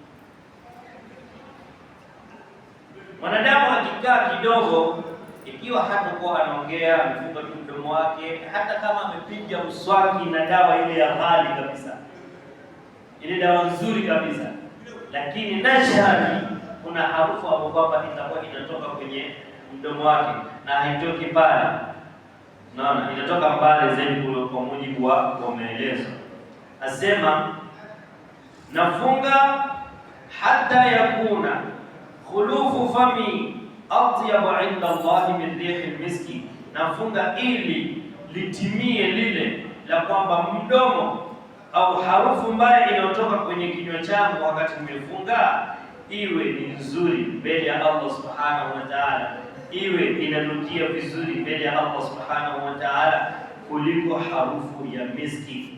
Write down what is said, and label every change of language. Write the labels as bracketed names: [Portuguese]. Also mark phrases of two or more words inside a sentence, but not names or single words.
[Swahili] Mwanadamu akikaa kidogo, ikiwa hatakuwa anaongea, amefunga tu mdomo wake, hata kama amepiga mswaki na dawa ile ya ghali kabisa, ile dawa nzuri kabisa, lakini nashari kuna harufu hapo kwamba itakuwa inatoka kwenye mdomo wake na haitoki pale. Naona inatoka mbali zaidi kwa mujibu wa maelezo. Asema nafunga hata [Arabic] يكون خلوف فمي أطيب عند الله من ريح المسك, [Swahili] nafunga ili litimie lile la kwamba mdomo au harufu mbaya inayotoka kwenye kinywa changu wakati nimefunga iwe ni nzuri mbele ya Allah [Arabic] سبحانه وتعالى, [Swahili] iwe inanukia vizuri mbele ya Allah [Arabic] سبحانه وتعالى [Swahili] kuliko harufu ya miski.